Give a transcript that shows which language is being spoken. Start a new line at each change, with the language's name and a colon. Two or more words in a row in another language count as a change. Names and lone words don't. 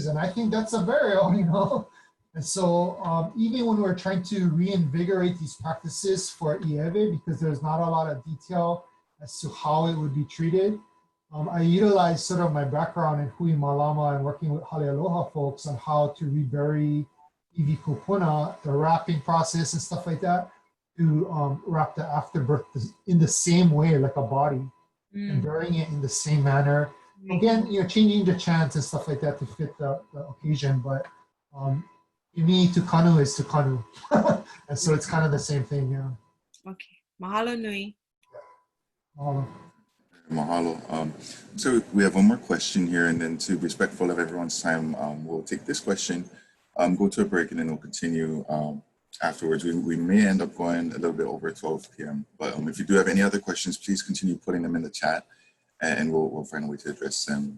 English: And I think that's a burial, And so even when we're trying to reinvigorate these practices for Ieve, because there's not a lot of detail as to how it would be treated, I utilize sort of my background in Hui Mālama and working with Hale Aloha folks on how to rebury
Hawaiian: Iwi Kūpuna,
English: the wrapping process and stuff like that, to wrap the afterbirth in the same way, like a body, and burying it in the same manner. Again, changing the chants and stuff like that to fit the occasion, but to me, tukanu is tukanu. And so it's kind of the same thing,
Hawaiian: Okay. Mahalo nui. Mahalo. Mahalo.
English: So we have one more question here, and then to be respectful of everyone's time, we'll take this question, go to a break, and then we'll continue afterwards. We may end up going a little bit over 12 p.m. But if you do have any other questions, please continue putting them in the chat, and we'll find a way to address them.